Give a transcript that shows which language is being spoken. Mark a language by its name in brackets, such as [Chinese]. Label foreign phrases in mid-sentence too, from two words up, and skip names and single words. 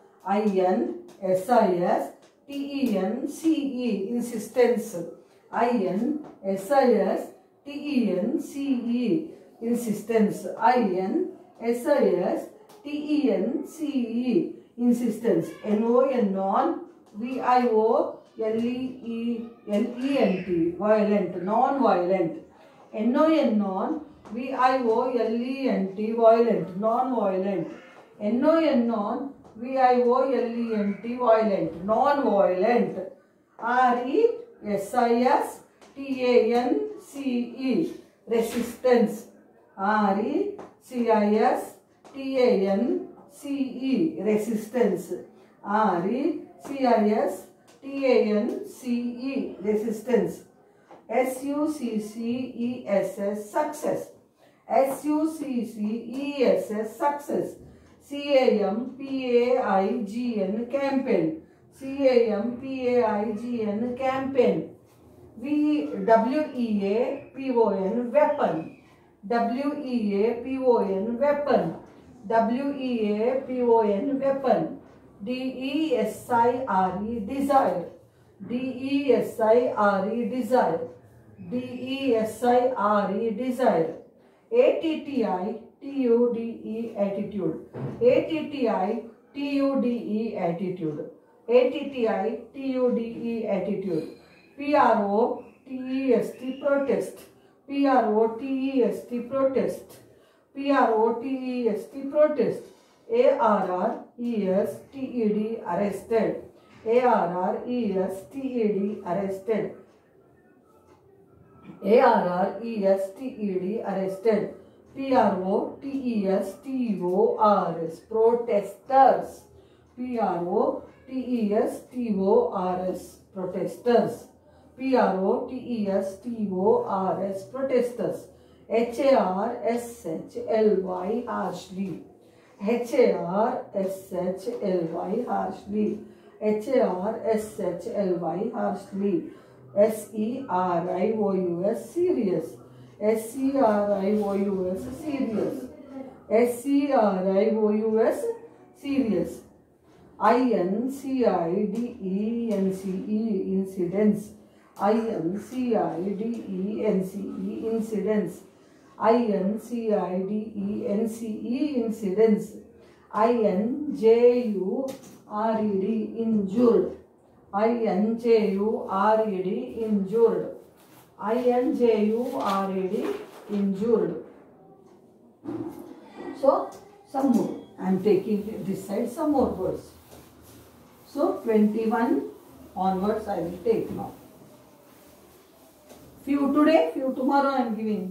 [English] INSISTENCE insistence. INSISTENCE insistence. INSISTENCE insistence. NON VIOLENCE L-E-N-T, violent, non-violent. N-O-N, V-I-O-L-E-N-T, violent, non-violent. N-O-N, V-I-O-L-E-N-T, violent, non-violent. R-E-S-I-S-T-A-N-C-E, resistance. R-E-C-I-S-T-A-N-C-E, resistance. R-E-C-I-S-T-A-N-C-E, resistance. S-U-C-C-E-S-S, success. S-U-C-C-E-S-S, success. C-A-M-P-A-I-G-N, campaign. C-A-M-P-A-I-G-N, campaign. W-E-A-P-O-N, weapon. W-E-A-P-O-N, weapon. W-E-A-P-O-N, weapon. D-E-S-I-R-E, desire. D-E-S-I-R-E, desire. D-E-S-I-R-E, desire. A-T-T-I-T-U-D-E, attitude. A-T-T-I-T-U-D-E, attitude. A-T-T-I-T-U-D-E, attitude. P-R-O-T-E-S-T, protest. P-R-O-T-E-S-T, protest. P-R-O-T-E-S-T, protest. A-R-R-E-S-T-E-D, arrested. A-R-R-E-S-T-E-D, arrested. A-R-R-E-S-T-E-D, arrested. P-R-O-T-E-S-T-O-R-S, protesters. P-R-O-T-E-S-T-O-R-S, protesters. P-R-O-T-E-S-T-O-R-S, protesters. H-A-R-S-H-L-Y, harshly. H-A-R-S-H-L-Y, harshly. H-A-R-S-H-L-Y, harshly. S-E-R-I-O-U-S, serious. S-E-R-I-O-U-S, serious. S-E-R-I-O-U-S, serious. I-N-C-I-D-E-N-C-E, incidents. I-N-C-I-D-E-N-C-E, incidents. I-N-C-I-D-E-N-C-E, incidents. I-N-J-U-R-E-D, injured. I-N-J-U-R-E-D, injured. I-N-J-U-R-E-D, injured. So, some more. I am taking this side some more words. So, 21 onwards I will take now. Few today, few tomorrow I am giving.